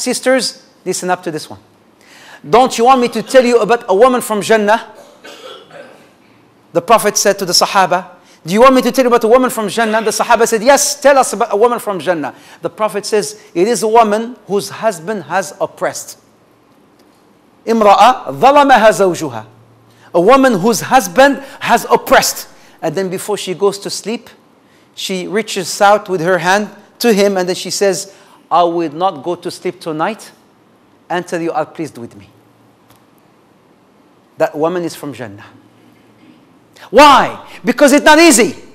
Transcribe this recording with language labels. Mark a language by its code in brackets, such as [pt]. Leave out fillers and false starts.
[en] Sisters, listen up to this one. Don't you want me to tell you about a woman from Jannah? The Prophet said to the Sahaba, do you want me to tell you about a woman from Jannah? The Sahaba said, yes, tell us about a woman from Jannah. The Prophet says, it is a woman whose husband has oppressed. [ar] Imra'a ظلمها زوجها. [en] A woman whose husband has oppressed. And then before she goes to sleep, she reaches out with her hand to him and then she says, I will not go to sleep tonight until you are pleased with me. That woman is from Jannah. Why? Because it's not easy.